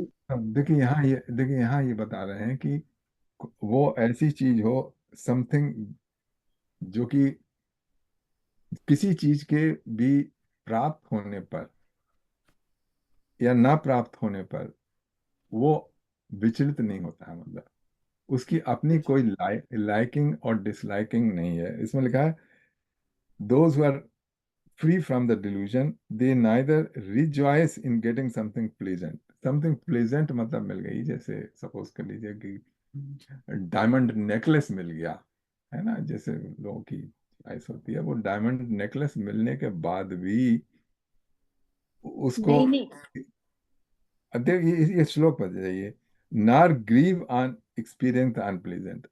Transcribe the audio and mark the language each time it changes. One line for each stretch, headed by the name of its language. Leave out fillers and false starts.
Hindi: अब देखिए यहाँ ये बता रहे हैं कि वो ऐसी चीज हो, समथिंग जो कि किसी चीज के भी प्राप्त होने पर या ना प्राप्त होने पर वो विचलित नहीं होता है, मतलब उसकी अपनी कोई लाइकिंग और डिसलाइकिंग नहीं है।
English: इसमें लिखा है those who are free from the delusion, they neither rejoice in getting something pleasant. Something pleasant
Hindi: मतलब मिल गई, जैसे सपोज कर लीजिए कि डायमंड नेकलेस मिल गया, है ना, जैसे लोगों की चॉइस होती है। वो डायमंड नेकलेस मिलने के बाद भी उसको, नहीं नहीं, देख ये श्लोक पर जाइए,
English: Nor grieve on experience unpleasant.